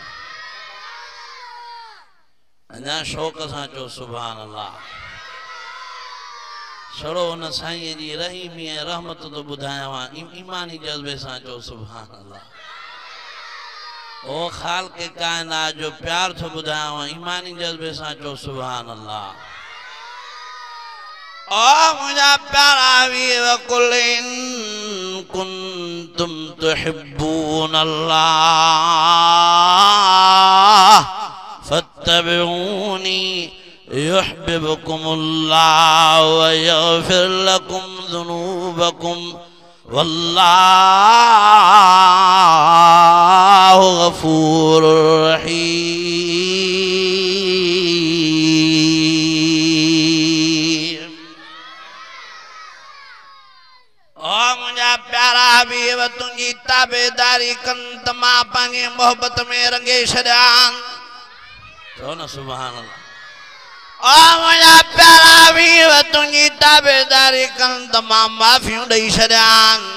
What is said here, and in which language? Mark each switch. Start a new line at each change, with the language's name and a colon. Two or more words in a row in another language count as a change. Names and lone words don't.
Sindhi: अञा शौक़ सां चो
Arabic: سبحان الله
Sindhi: छड़ो उन साईं जी रहीमी ऐं रहमत तो ॿुधायांव ईमानी जज़्बे सां चो
Arabic: سبحان الله
Sindhi: ओ ख़ालिक़ काइनात जो प्यार थो ॿुधायांव ईमानी जज़्बे सां चो
Arabic: سبحان الله
Sindhi: ओ मुंहिंजा प्यारा हबीब
Arabic: قل إن كنتم تحبون الله فاتبعوني يحببكم الله ويغفر لكم ذنوبكم والله غفور رحيم.
Sindhi: ओ मुझा प्यारा हबीब तुंजी ताबेदारी कन त मां पंहिंजी मोहब्बत में रंगे छॾियां। चओ न
Arabic: سبحان الله.
Sindhi: ओ मुझा प्यारा हबीब तुंजी ताबेदारी कन त मां माफ़ियूं ॾेई छॾियां।